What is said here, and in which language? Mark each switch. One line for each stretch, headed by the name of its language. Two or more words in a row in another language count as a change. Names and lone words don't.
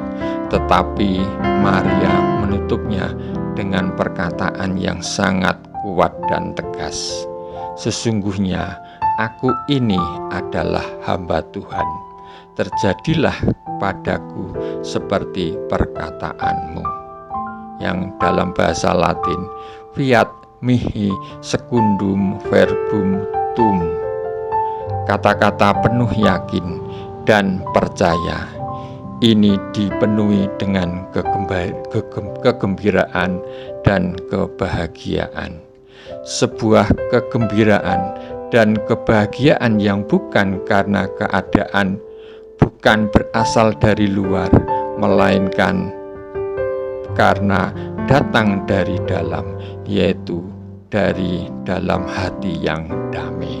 Indonesian: Tetapi Maria menutupnya dengan perkataan yang sangat kuat dan tegas. Sesungguhnya aku ini adalah hamba Tuhan. Terjadilah padaku seperti perkataanmu. Yang dalam bahasa Latin,
Latin: fiat mihi secundum verbum tuum.
Indonesian: Kata-kata penuh yakin dan percaya ini dipenuhi dengan kegembiraan dan kebahagiaan. Sebuah kegembiraan dan kebahagiaan yang bukan karena keadaan, bukan berasal dari luar, melainkan karena datang dari dalam, yaitu dari dalam hati yang damai.